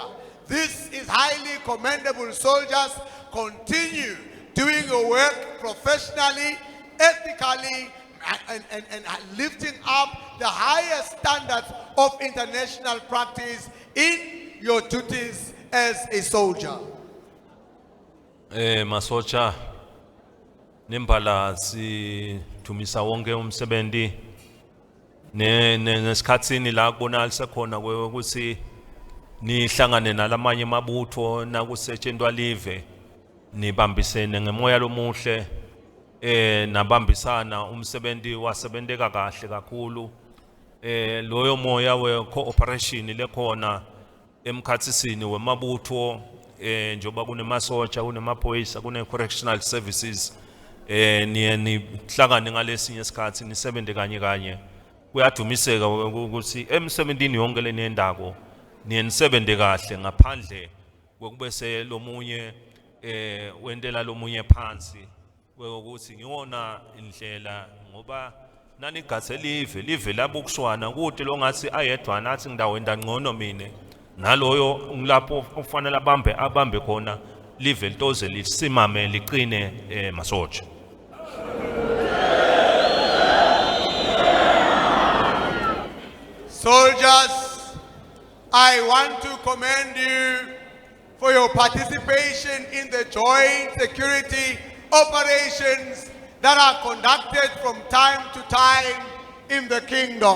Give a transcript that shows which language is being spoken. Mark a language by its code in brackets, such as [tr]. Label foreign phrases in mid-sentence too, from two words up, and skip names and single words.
[en] This is highly commendable, soldiers. Continue doing your work professionally, ethically, and lifting up the highest standards of international practice in your duties as a soldier. [ss] Masotsha nembala si tumisa wonke umsebenzi nesikhatsini la kubonakala khona ukuthi nihlangane nalamanye mabutho nakusetshenzwa live nibambisene ngemoya lomuhle nabambisana umsebenzi wasebenteka kahle kakhulu loyo moya we cooperation lekhona emkhatsisini wemabutho njoba kunemasotsha kunemaphoyisa kune- [en] correctional services [ss] niye nihlangane ngalesinye isikhathi nisebenze kanye kanye kuyadumiseka ukuthi emsebenzini yonke leniyendako niye nisebenze kahle ngaphandle kwekubese lomunye wentela lomunye phansi ukuthi ngiwona indlela ngoba nanigathe live labukushwana kude longathi ayedwana athi ngidawenda ngcono mine naloyo ngilapho ufanele abambe khona live litoze lisimame liqine masotsha. [en] Soldiers, I want to commend you for your participation in the joint security operations that are conducted from time to time in the kingdom.